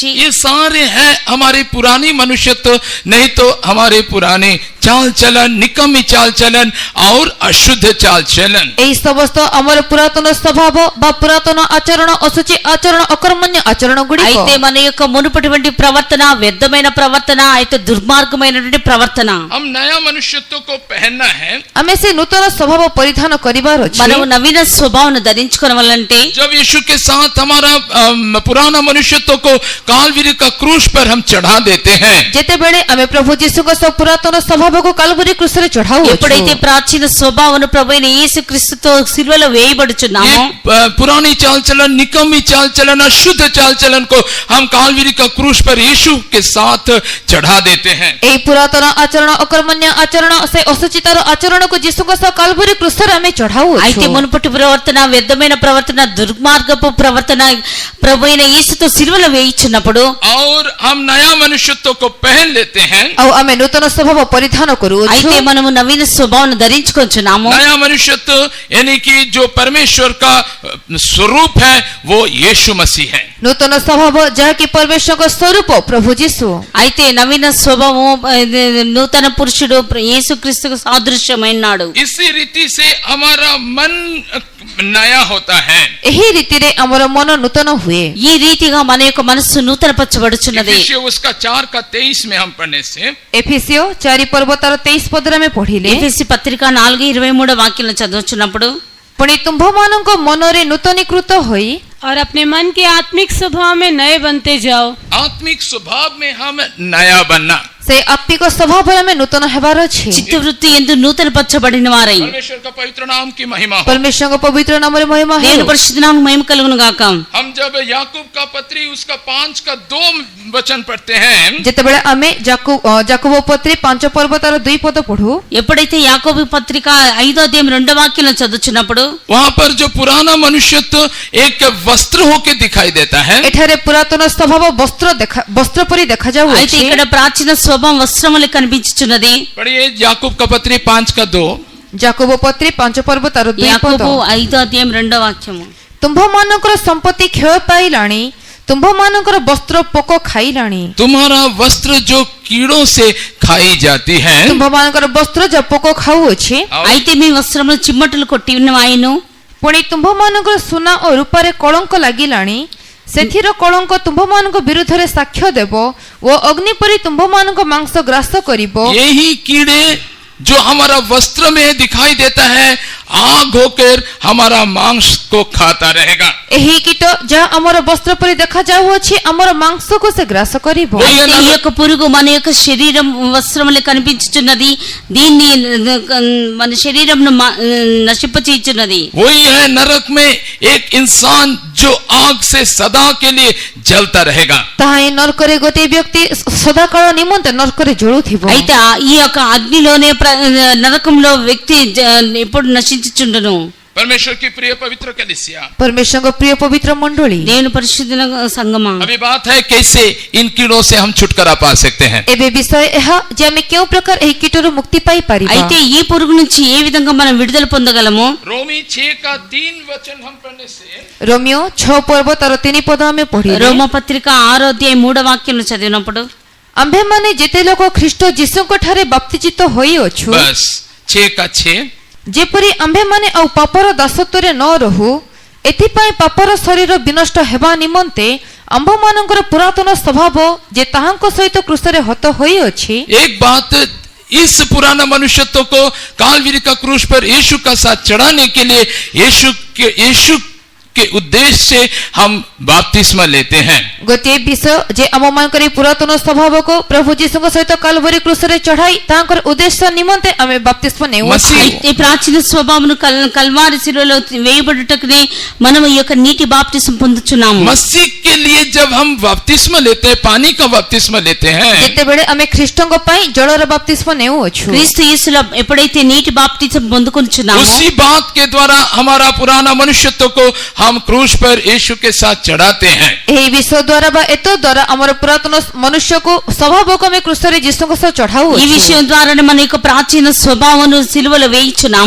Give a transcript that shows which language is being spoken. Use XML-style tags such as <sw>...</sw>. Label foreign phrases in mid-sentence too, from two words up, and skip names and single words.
<hi>ये सारे हैं हमारे पुरानी मनुष्यत्व, नहीं तो हमारे पुराने चाल चलन, निकम्मी चाल चलन और अशुद्ध चाल चलन।</hi> <or>ଏଇ ସମସ୍ତ ଆମର ପୁରାତନ ସ୍ୱଭାବ ବା ପୁରାତନ ଆଚରଣ ଅଶୁଚି ଆଚରଣ ଅକର୍ମଣ୍ୟ ଆଚରଣ ଗୁଡ଼ି</or> <te>అయితే మన యొక్క మునుపటివంటి ప్రవర్తన వ్యర్థమైన ప్రవర్తన అయితే దుర్మార్గమైనటువంటి ప్రవర్తన।</te> <hi>हम नया मनुष्यत्व को पहनना है।</hi> <or>ଆମେ ସେ ନୂତନ ସ୍ୱଭାବ ପରିଧାନ କରିବାର ଅଛି।</or> <te>మనం నవీన స్వభావాన్ని ధరించుకోవాలంటే</te> <hi>जब यीशु के साथ हमारा पुराना मनुष्यत्व को कालवरी का क्रूस पर हम चढ़ा देते हैं,</hi> <or>ଯେତେବେଳେ ଆମେ ପ୍ରଭୁ ଯୀଶୁ କୁ ସବୁ ପୁରାତନ ସ୍ୱଭାବ କୁ କାଲଭରି କ୍ରୁଶ ରେ ଚଢ଼ାଉ।</or> <te>ఎప్పుడైతే ప్రాచీన స్వభావను ప్రభువైన యేసుక్రీస్తుతో సిలువలో వేయబడుచున్నామో</te> <hi>ये पुरानी चाल चलन, निकम्मी चाल चलन, अशुद्ध चाल चलन को हम कालवरी का क्रूस पर यीशु के साथ चढ़ा देते हैं।</hi> <or>ଏଇ ପୁରାତନ ଆଚରଣ ଅକର୍ମଣ୍ୟ ଆଚରଣ ସେ ଅଶୁଚିତର ଆଚରଣ କୁ ଯୀଶୁ କୁ ସବୁ କାଲଭରି କ୍ରୁଶ ରେ ଆମେ ଚଢ଼ାଉ।</or> <te>అయితే మునుపటి ప్రవర్తన వ్యర్థమైన ప్రవర్తన దుర్మార్గపు ప్రవర్తన ప్రభువైన యేసుతో సిలువలో వేయించినప్పుడు</te> <hi>और हम नया मनुष्यत्व को पहन लेते हैं।</hi> <or>ଆଉ ଆମେ ନୂତନ ସ୍ୱଭାବ ପରିଧାନ କରୁଅଛୁ।</or> <te>అయితే మనము నవీన స్వభావాన్ని ధరించుకొంచున్నాము।</te> <hi>नया मनुष्यत्व यानी कि जो परमेश्वर का स्वरूप है वो यीशु मसीह है।</hi> <or>ନୂତନ ସ୍ୱଭାବ ଯାହାକି ପରମେଶ୍ୱରଙ୍କ ସ୍ୱରୂପ ପ୍ରଭୁ ଯୀଶୁ।</or> <te>అయితే నవీన స్వభావం నూతన పురుషుడు యేసుక్రీస్తుకు సాదృశ్యమైనాడు।</te> <hi>इसी रीति से हमारा मन नया होता है।</hi> <or>ଏହି ରୀତିରେ ଆମର ମନ ନୂତନ ହୁଏ।</or> <te>ఈ రీతిగా మన యొక్క మనస్సు నూతనపరచబడుచున్నది।</te> <hi>इफिसियों उसका 4:23 में हम पढ़ने से</hi> <or>ଏଫିସିଓ 4 ପର୍ବ ତାର 23 ପଦରେ ଆମେ ପଢିଲେ</or> <te>ఎఫెసీ పత్రిక 4:23 వాక్యం చదువుచున్నప్పుడు</te> <or>ପୁଣି ତୁମ୍ଭମାନଙ୍କ ମନରେ ନୂତନୀକୃତ ହୋଇ</or> <hi>और अपने मन के आत्मिक स्वभाव में नए बनते जाओ। आत्मिक स्वभाव में हम नया बनना,</hi> <or>ସେ ଆତ୍ମିକ ସ୍ୱଭାବରେ ଆମେ ନୂତନ ହେବାର ଅଛି।</or> <te>చిత్తవృత్తి ఎందు నూతనపరచబడిన వారై</te> <hi>परमेश्वर का पवित्र नाम की महिमा हो।</hi> <or>ପରମେଶ୍ୱରଙ୍କ ପବିତ୍ର ନାମରେ ମହିମା</or> <te>దేవుని</te> <or>ହେଉ।</or> <te>పరిశుద్ధ నామమునకు మహిమ కలుగును గాక।</te> <hi>हम जब याकूब का पत्री उसका 5:2 वचन पढ़ते हैं,</hi> <or>ଯେତେବେଳେ ଆମେ ଯାକୁବ ପତ୍ରୀ 5 ପର୍ବ ତାର 2 ପଦ ପଢୁ</or> <te>ఎప్పుడైతే యాకోబు పత్రిక 5వ అధ్యాయం 2వ వాక్యం చదువుచున్నప్పుడు</te> <hi>वहां पर जो पुराना मनुष्यत्व एक वस्त्र होके दिखाई देता है।</hi> <or>ଏଠାରେ ପୁରାତନ ସ୍ୱଭାବ ବସ୍ତ୍ର ପରି</or> <te>అయితే</te> <or>ଦେଖାଯାଉଅଛି।</or> <te>ఇక్కడ ప్రాచీన స్వభావం వస్త్రములు కనిపించుచున్నది।</te> <hi>पढ़िए याकूब का पत्री 5:2।</hi> <or>ଯାକୁବ ପତ୍ରୀ 5 ପର୍ବ ତାର 2 ପଦ</or> <te>యాకోబు 5వ అధ్యాయం 2వ వాక్యము।</te> <or>ତୁମ୍ଭମାନଙ୍କର ସମ୍ପତ୍ତି କ୍ଷୟ ପାଇଲାଣି, ତୁମ୍ଭମାନଙ୍କର ବସ୍ତ୍ର ପୋକ ଖାଇଲାଣି।</or> <hi>तुम्हारा वस्त्र जो कीड़ों से खाई जाती है,</hi> <or>ତୁମ୍ଭମାନଙ୍କର ବସ୍ତ୍ର ଯା ପୋକ ଖାଉଅଛି।</or> <te>అయితే మీ వస్త్రములు చిమ్మటలు కొట్టి ఉన్నవాయిను</te> <or>ପୁଣି ତୁମ୍ଭମାନଙ୍କର ସୁନା ଓ ରୂପାରେ କଳଙ୍କ ଲାଗିଲାଣି, ସେଥିର କଳଙ୍କ ତୁମ୍ଭମାନଙ୍କ ବିରୁଦ୍ଧରେ ସାକ୍ଷ୍ୟ ଦେବ ଓ ଅଗ୍ନି ପରି ତୁମ୍ଭମାନଙ୍କ ମାଂସ ଗ୍ରାସ କରିବ।</or> <hi>यही कीड़े जो हमारा वस्त्र में दिखाई देता है आग होकर हमारा मांस को खाता रहेगा।</hi> <or>ଏହି କୀଟ ଯାହା ଆମର ବସ୍ତ୍ର ପରି ଦେଖାଯାଉଅଛି ଆମର ମାଂସକୁ ସେ ଗ୍ରାସ କରିବ।</or> <hi>वही है</hi> <te>అయితే ఈ</te> <hi>नरक,</hi> <te>యొక్క పురుగు మన యొక్క శరీరం వస్త్రములే కనిపించుచున్నది, దీన్ని మన శరీరం నశింపచేయుచున్నది।</te> <hi>वही है नरक में एक इंसान जो आग से सदा के लिए जलता रहेगा।</hi> <or>ତାହା ହିଁ ନରକରେ ଗୋଟିଏ ବ୍ୟକ୍ତି ସଦାକାଳ ନିମନ୍ତେ ନରକରେ ଜଳୁଥିବ।</or> <te>అయితే ఈ యొక్క అగ్నిలోనే నరకంలో వ్యక్తి ఎప్పుడు నశించుచుండును।</te> <hi>परमेश्वर की प्रिय पवित्र कलीसिया,</hi> <or>परमेश्वरଙ୍କ ପ୍ରିୟ ପବିତ୍ର ମଣ୍ଡଳୀ,</or> <te>దేవుని పరిశుద్ధ సంగమా,</te> <hi>अभी बात है कैसे इन कीड़ों से हम छुटकारा पा सकते हैं।</hi> <or>ଏବେ ବିଷୟ ଏହା ଯେ ଆମେ କେଉଁ ପ୍ରକାର ଏହି କୀଟରୁ ମୁକ୍ତି ପାଇପାରିବା।</or> <te>అయితే ఈ పురుగు నుంచి ఏ విధంగా మనం విడుదల పొందగలము?</te> <hi>रोमी 6 का 3 वचन हम पढ़ने से</hi> <or>ରୋମିଓ 6 ପର୍ବ ତାର 3 ପଦ ଆମେ ପଢିଲେ,</or> <te>రోమ పత్రిక 6వ అధ్యాయం 3వ వాక్యం చదివినప్పుడు</te> <or>ଆମ୍ଭେମାନେ ଯେତେ ଲୋକ ଖ୍ରୀଷ୍ଟ ଯୀଶୁଙ୍କ ଠାରେ ବାପ୍ତିଜିତ ହୋଇଅଛୁ,</or> <hi>बस 6 का 6,</hi> <or>ଯେପରି ଆମ୍ଭେମାନେ ଆଉ ପାପର ଦାସତ୍ୱରେ ନ ରହୁ, ଏଥିପାଇଁ ପାପର ଶରୀର ବିନଷ୍ଟ ହେବା ନିମନ୍ତେ ଆମ୍ଭମାନଙ୍କର ପୁରାତନ ସ୍ୱଭାବ ଯେ ତାହାଙ୍କ ସହିତ କ୍ରୁଶରେ ହତ ହୋଇଅଛି,</or> <hi>एक बात, इस पुराना मनुष्यत्व को कालवरी का क्रूस पर यीशु का साथ चढ़ाने के लिए यीशु के उद्देश्य से हम बपतिस्मा लेते हैं।</hi> <or>ଗୋଟିଏ ବିଷୟ ଯେ ଆମମାନଙ୍କର ଏହି ପୁରାତନ ସ୍ୱଭାବକୁ ପ୍ରଭୁ ଯୀଶୁଙ୍କ ସହିତ କାଲଭରି କ୍ରୁଶରେ ଚଢ଼ାଇ ତାଙ୍କର ଉଦ୍ଦେଶ୍ୟ ନିମନ୍ତେ ଆମେ ବାପ୍ତିସ୍ମ ନେଉ।</or> <hi>मसीह</hi> <te>అయితే ప్రాచీన స్వభావమును కల్వారి శిలువలో వేయబడుటకునే మనం ఈ యొక్క నీటి బాప్తిసం పొందుచున్నాము।</te> <hi>मसीह के लिए जब हम बपतिस्मा लेते हैं, पानी का बपतिस्मा लेते हैं,</hi> <or>ଯେତେବେଳେ ଆମେ ଖ୍ରୀଷ୍ଟଙ୍କ ପାଇଁ ଜଳର ବାପ୍ତିସ୍ମ ନେଉଅଛୁ,</or> <te>క్రీస్తు యేసులో ఎప్పుడైతే నీటి బాప్తిసం పొందుకొనుచున్నామో</te> <hi>उसी बात के द्वारा हमारा पुराना मनुष्यत्व को हम क्रूस पर यीशु के साथ चढ़ाते हैं।</hi> <or>ଏହି ବିଷୟ ଦ୍ୱାରା ବା ଏତ ଦ୍ୱାରା ଆମର ପୁରାତନ ମନୁଷ୍ୟକୁ ସ୍ୱଭାବକୁ ଆମେ କ୍ରୁଶରେ ଯୀଶୁଙ୍କ ସହ</or> <te>ఈ</te> <or>ଚଢ଼ାଉଅଛୁ।</or> <te>విషయం ద్వారానే మన యొక్క ప్రాచీన స్వభావమును సిలువలో వేయించున్నాము।</te>